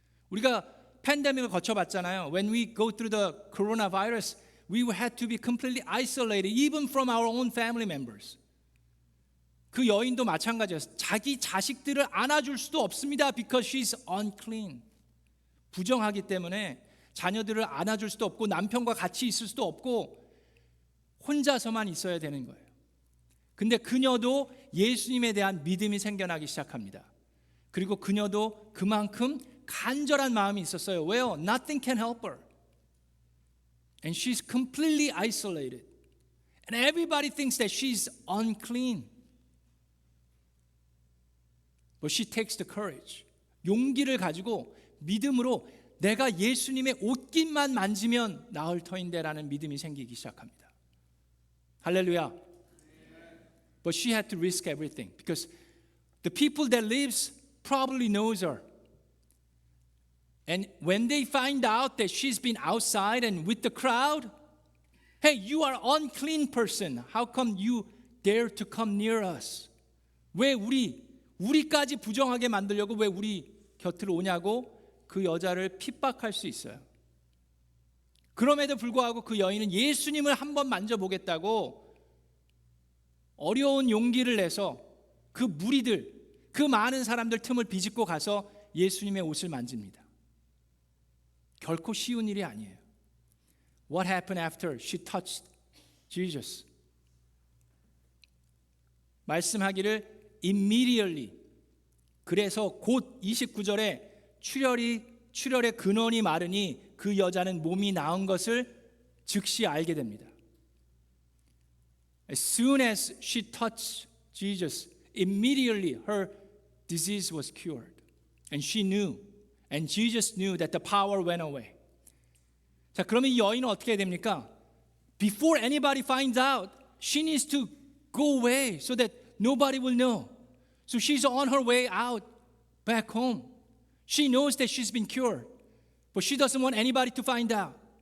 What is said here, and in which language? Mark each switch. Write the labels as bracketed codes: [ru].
[ko] 우리가 팬데믹을 거쳐봤잖아요. [en] When we go through the coronavirus, we had to be completely isolated, even from our own family members. [ko] 그 여인도 마찬가지였어요. 자기 자식들을 안아줄 수도 없습니다. [en] Because she's unclean. [ko] 부정하기 때문에 자녀들을 안아줄 수도 없고 남편과 같이 있을 수도 없고 혼자서만 있어야 되는 거예요. 근데 그녀도 예수님에 대한 믿음이 생겨나기 시작합니다. 그리고 그녀도 그만큼 간절한 마음이 있었어요. 왜요? [en] Nothing can help her. And she's completely isolated. And everybody thinks that she's unclean. But she takes the courage. [ko] 용기를 가지고 믿음으로 내가 예수님의 옷깃만 만지면 나을 터인데라는 믿음이 생기기 시작합니다. 할렐루야. [en] But she had to risk everything because the people that lives probably knows her. And when they find out that she's been outside and with the crowd, hey, you are unclean person. How come you dare to come near us? [ko] 왜 우리까지 부정하게 만들려고 왜 우리 곁으로 오냐고 그 여자를 핍박할 수 있어요. 그럼에도 불구하고 그 여인은 예수님을 한번 만져보겠다고 어려운 용기를 내서 그 무리들, 그 많은 사람들 틈을 비집고 가서 예수님의 옷을 만집니다. 결코 쉬운 일이 아니에요. [en] What happened after she touched Jesus? [ko] 말씀하기를 immediately. 그래서 곧 29절에 출혈의 근원이 마르니 그 여자는 몸이 나은 것을 즉시 알게 됩니다. [en] As soon as she touched Jesus, immediately her disease was cured. And she knew, and Jesus knew that the power went away. [ko] 자, 그러면 이 여인은 어떻게 해야 됩니까? [en] Before anybody finds out, she needs to go away so that nobody will know. So she's on her way out back home. She knows that she's been cured, but she doesn't want anybody to find out.